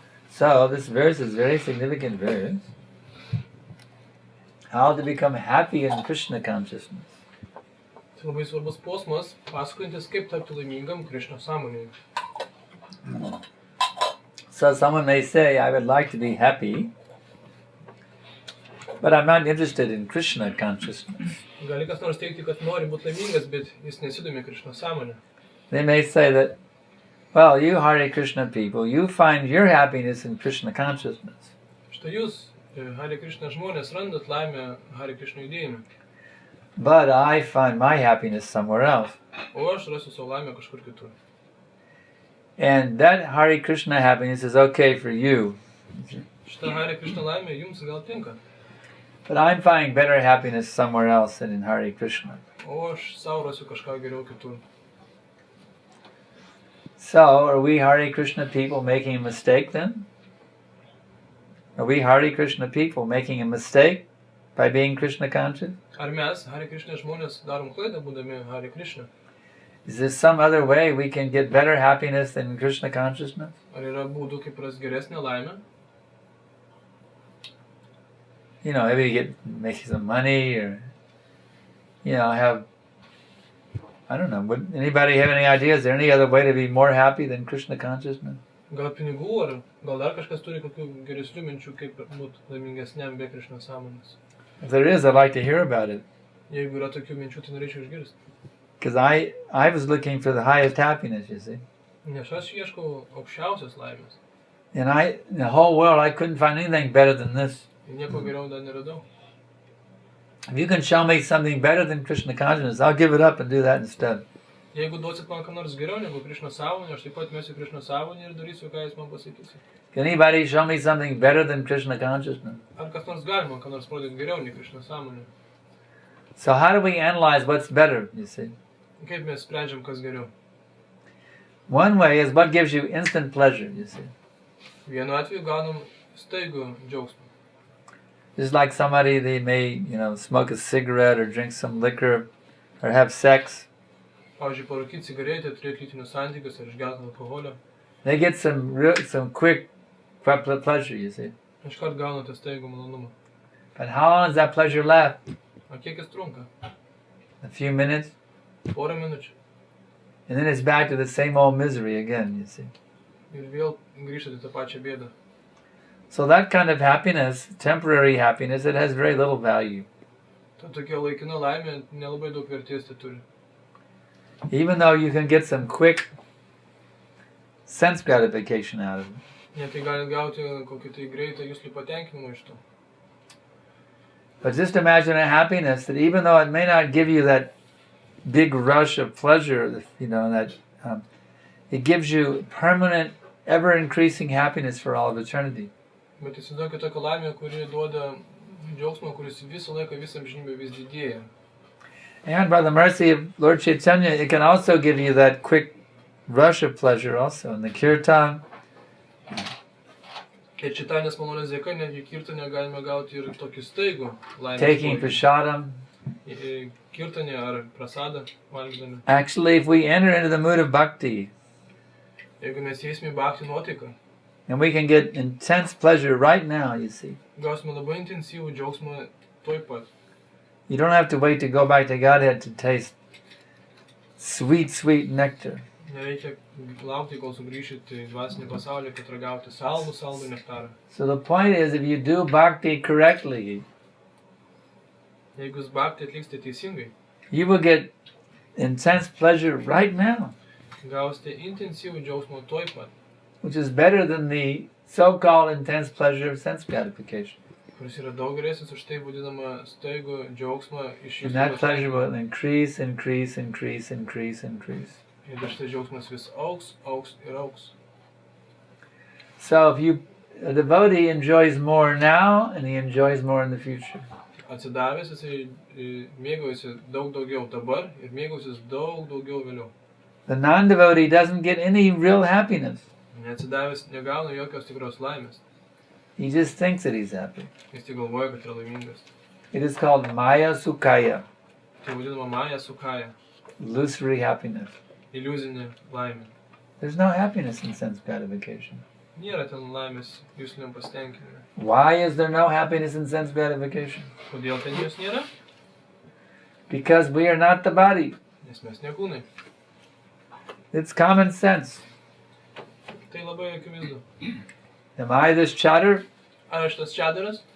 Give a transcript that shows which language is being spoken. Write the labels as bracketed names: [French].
[English] So this verse is a very significant verse. How to become happy in Krishna consciousness. [Lithuanian] Tai labai svarbus posmas, pasakojantis kaip tapti laimingam Krishna sąmonėje. [English] So someone may say, I would like to be happy, but I'm not interested in Krishna consciousness. [Lithuanian] Gali kas nors teigti, kad nori būti laimingas, bet jis nesidomi Krishna sąmonė. [English] They may say that, well, you Hare Krishna people, you find your happiness in Krishna consciousness. [Lithuanian] Štai jūs, Hare Krishna žmonės, randat laimę Hare Krishna judėjime. [English] But I find my happiness somewhere else. [Lithuanian] O aš rasiu savo laimę kažkur kitur. [English] And that Hare Krishna happiness is okay for you. [Lithuanian] Šita Hare Krishna laimė jums gal tinka. [English] But I'm finding better happiness somewhere else than in Hare Krishna. [Lithuanian] O aš savo rasiu kažką geriau kitur. [English] So, are we Hare Krishna people making a mistake then? Are we Hare Krishna people making a mistake by being Krishna conscious? [Lithuanian] Ar mes, Hare Krishna žmonės, darom klaidą būdami Hare Krishna? [English] Is there some other way we can get better happiness than Krishna consciousness? [Lithuanian] Ar yra būdų, kaip rasti geresnę laimę? [English] You know, maybe make some money or, have, I don't know, would anybody have any ideas? Is there any other way to be more happy than Krishna consciousness? [Lithuanian] Gal pinigų, ar gal dar kažkas turi kokių geresnių minčių, kaip būti laimingesniam be Krishna sąmonės? [English] If there is, I'd like to hear about it. [Lithuanian] Jeigu yra tokių minčių, tai norėčiau išgirsti. [English] Because I was looking for the highest happiness, you see. [Lithuanian] Nes aš ieškau aukščiausios laimės. [English] And in the whole world, I couldn't find anything better than this. [Lithuanian] Nieko geriau dar neradau. [English] If you can show me something better than Krishna consciousness, I'll give it up and do that instead. [Lithuanian] Jeigu duosit man ką nors geriau negu Krishna sąmonė, aš taip pat mesiu Krishna sąmonę ir darysiu, ką jis man pasakys. [English] Can anybody show me something better than Krishna consciousness? [Lithuanian] Ar kas nors gali man ką nors parodyti geriau nei Krishna sąmonė? [English] So how do we analyze what's better, you see? [Lithuanian] Kaip mes sprendžiam, kas geriau? [English] One way is what gives you instant pleasure, you see. [Lithuanian] Vienu atveju gaunam staigų džiaugsmą. [English] Just like somebody, they may, smoke a cigarette or drink some liquor or have sex. [Lithuanian] Pavyzdžiui, parūkyti cigaretę, turėti lytinius santykius ar išgerti alkoholio. [English] They get some quick pleasure, you see. [Lithuanian] Iškart gauna tą staigų malonumą. [English] But how long does that pleasure last? [Lithuanian] O kiek jis trunka? [English] A few minutes? [Lithuanian] Porą minučių. [English] And then it's back to the same old misery again, you see. [Lithuanian] Ir vėl grįžtate tą pačią bėdą. [English] So that kind of happiness, temporary happiness, it has very little value. [Lithuanian] Ta tokia laikina laimė nelabai daug vertės tai turi. [English] Even though you can get some quick sense gratification out of it. [Lithuanian] Net tai gali gauti kokį tai greitą jūslį patenkinimą iš to. [English] But just imagine a happiness that even though it may not give you that big rush of pleasure, it gives you permanent, ever-increasing happiness for all of eternity. [Lithuanian] Bet įsivaizduokit tokią laimę, kuri duoda džiaugsmą, kuris visą laiką, visą amžinybę vis didėja. [English] And by the mercy of Lord Chaitanya, it can also give you that quick rush of pleasure also in the kirtan. [Lithuanian] Ir Čaitanės malonės dėka, netgi kirtane galime gauti ir tokį staigų laimės. [English] Taking prasadam. [Lithuanian] Kirtane ar prasadą valgydami. [English] Actually, if we enter into the mood of bhakti, [Lithuanian] jeigu mes įeisime į bhakti nuotaiką, [English] and we can get intense pleasure right now, you see. [Lithuanian] Gausime labai intensyvų džiaugsmą tuoj pat. [English] You don't have to wait to go back to Godhead to taste sweet, sweet nectar. [Lithuanian] Nereikia laukti, kol sugrįšite į dvasinį pasaulį, kad ragauti saldų nektarą. [English] So the point is, if you do bhakti correctly, [Lithuanian] jeigu jūs bhakti atliksite teisingai, [English] you will get intense pleasure right now. [Lithuanian] gausite intensyvų džiaugsmą tuoj pat, [English] which is better than the so-called intense pleasure of sense gratification. [Lithuanian] kuris yra daug geresnis už tai vadinamą staigų džiaugsmą iš [English] And [Lithuanian] jūsų [English] that pleasure [Lithuanian] pasitenkinimo. [English] will increase, increase, increase, increase, increase. [Lithuanian] Ir šitas džiaugsmas vis augs, augs ir augs. [English] So if a devotee enjoys more now, and he enjoys more in the future. [Lithuanian] Atsidavęs jisai mėgaujasi daug daugiau dabar ir mėgausis daug daugiau vėliau. [English] The non-devotee doesn't get any real happiness. [Lithuanian] Neatsidavęs negauna jokios tikros laimės. [English] He just thinks that he's happy. [Lithuanian] Jis tik galvoja, kad yra laimingas. [English] It is called Maya Sukhaya, [Lithuanian] Tai vadinama Maya Sukaya, [English] illusory happiness. [Lithuanian] iliuzinė laimė. [English] There's no happiness in sense gratification. [Lithuanian] Nėra ten laimės jūsliniam pasitenkinime. [English] Why is there no happiness in sense gratification? [Lithuanian] Kodėl ten jos nėra? [English] Because we are not the body. [Lithuanian] Nes mes ne kūnai. [English] It's common sense. [Lithuanian] Tai labai akivaizdu. [English] Am I this chatter? [Lithuanian] Ar aš tas čadaras?